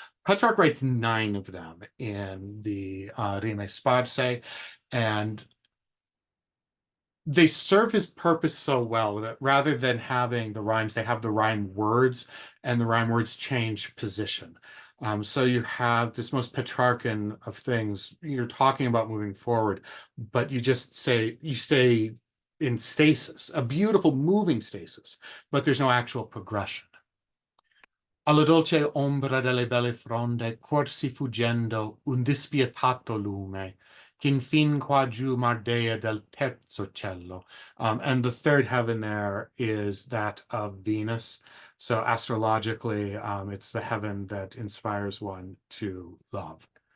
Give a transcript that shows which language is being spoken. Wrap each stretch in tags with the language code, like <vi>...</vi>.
<en>Petrarch writes 9 of them in the Rime Sparse, and they serve his purpose so well that rather than having the rhymes, they have the rhyme words, and the rhyme words change position. So you have this most Petrarchan of things. You're talking about moving forward, but you stay in stasis, a beautiful moving stasis, but there's no actual progression.</en> <it>Alla dolce ombra delle belle fronde corsi fuggendo un dispietato lume, che infin qua giù mardea del terzo cielo.</it> <en>And the third heaven there is that of Venus. So astrologically, it's the heaven that inspires one to love.</en>